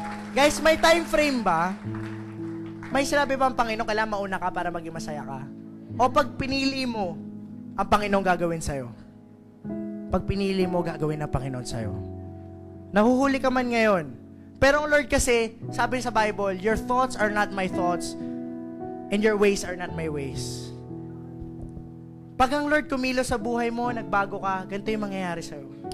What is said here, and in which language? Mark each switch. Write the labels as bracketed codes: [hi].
[tl] Guys, may time frame ba? May sinabi ba ang Panginoon, kailangan mauna ka para maging masaya ka? O pag pinili mo, ang Panginoon gagawin sa'yo? Pag pinili mo, gagawin ng Panginoon sa'yo. Nahuhuli ka man ngayon. Pero ang Lord kasi, sabi sa Bible, [en] your thoughts are not my thoughts, and your ways are not my ways. [tl] Pag ang Lord kumilo sa buhay mo, nagbago ka, ganito yung mangyayari sa'yo.